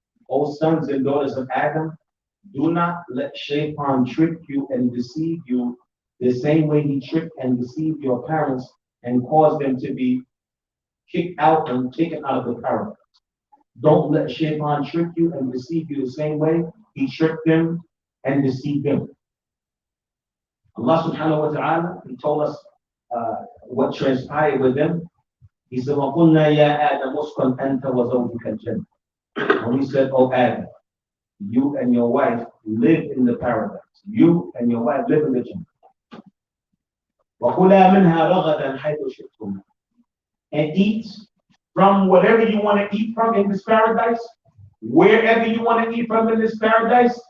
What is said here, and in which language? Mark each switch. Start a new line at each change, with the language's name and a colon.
English: O sons and daughters of Adam, do not let Shaytan trick you and deceive you the same way he tricked and deceived your parents and caused them to be kicked out and taken out of the paradise. Don't let Shaytan trick you and deceive you the same way he tricked them and deceived them. Allah subhanahu wa ta'ala, he told us what transpired with them. He said,
Arabic: وَقُلْنَا يَا آدَمُ اسْكُنْ أَنْتَ وَزَوْجُكَ الْجَنَّةَ.
English: When he said, oh Adam, you and your wife live in the paradise. You and your wife live in the Jannah.
Arabic: وَقُلَا مِنْهَا رَغَدًا حَيْثُ شِئْتُمَا.
English: And eat from whatever you want to eat from in this paradise, wherever you want to eat from in this paradise.